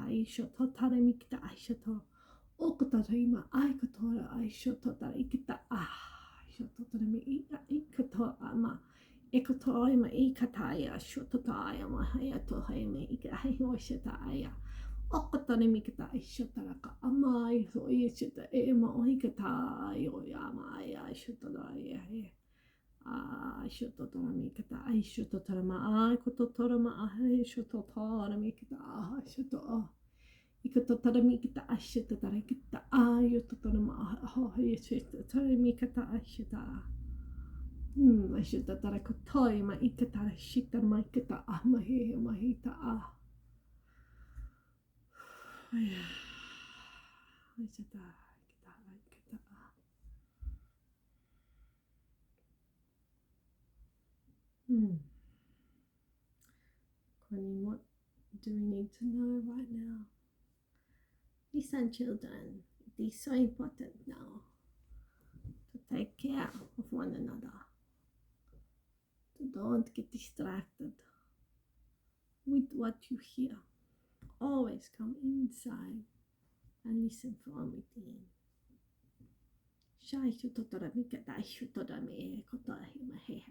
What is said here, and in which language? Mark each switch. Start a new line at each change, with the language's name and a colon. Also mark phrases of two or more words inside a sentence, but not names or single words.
English: ishototara mikita aishato okotarima aikotora aishototara ikita shototara mi ikato ama ekotoima ikataya shototaya mahayato haime ikahayoshataya okotane mikata ishotaraka amai so yeshita ema ohikata yoyama ya shototaya shototora mikata aishototora ma aikototora ma aishototora mikata shoto ikototora mikata ashototara kita ayototora ma yeshita mikata ashita Ashitara kotoi ma ikatara shitar ma ikata mahi mahita Kuan Yin, what do we need to know right now? Listen, children, it is so important now to take care of one another. To don't get distracted with what you hear. Always come inside and listen from within. Shai shutotora mikata shutotora me kotora himaheha.